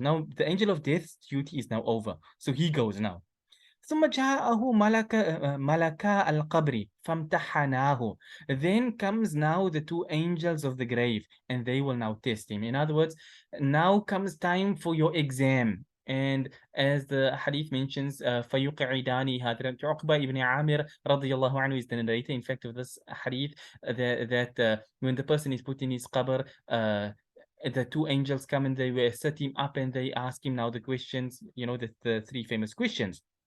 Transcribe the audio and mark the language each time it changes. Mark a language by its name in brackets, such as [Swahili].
[English] Now the angel of death's duty is now over. So he goes now. [Arabic] ثم جاءه ملكا القبر فامتحناه. [English] Then comes now the two angels of the grave, and they will now test him. In other words, now comes time for your exam. And as the hadith mentions, [Arabic] فَيُقْعِدَانِ هَذَا [English] عُقْبَةَ ibn Amir radiyallahu anhu is the narrator, in fact, of this hadith, that when the person is put in his qabr, the two angels come and they will set him up and they ask him now the questions, the three famous questions.